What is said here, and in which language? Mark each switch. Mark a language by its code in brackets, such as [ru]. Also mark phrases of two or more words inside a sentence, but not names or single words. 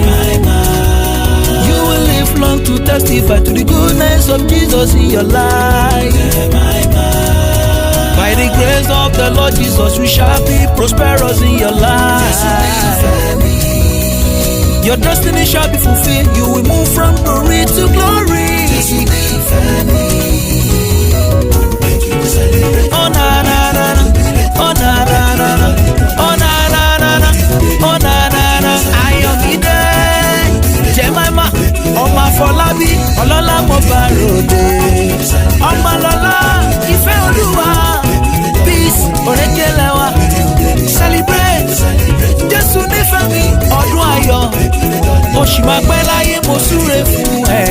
[en] You will live long to testify to the goodness of Jesus in your life. By the grace of the Lord Jesus, we shall be prosperous in your life. Your destiny shall be fulfilled. You will move from glory to glory. Oh na na na na, oh na na na na, oh na na na na, oh na na na. [yo] Ayọ̀mídé, Jemima, ọmọ Afọlábí, ọlọ́lá mo bá ròde. Ọmọlọ́lá, ìfẹ́ Olúwa. Orékelẹ́wà, celebrate, Jésù nífẹ̀ẹ́ mi, ọdún ayọ̀, mo ṣì máa pẹ́ láyé, mo súre fún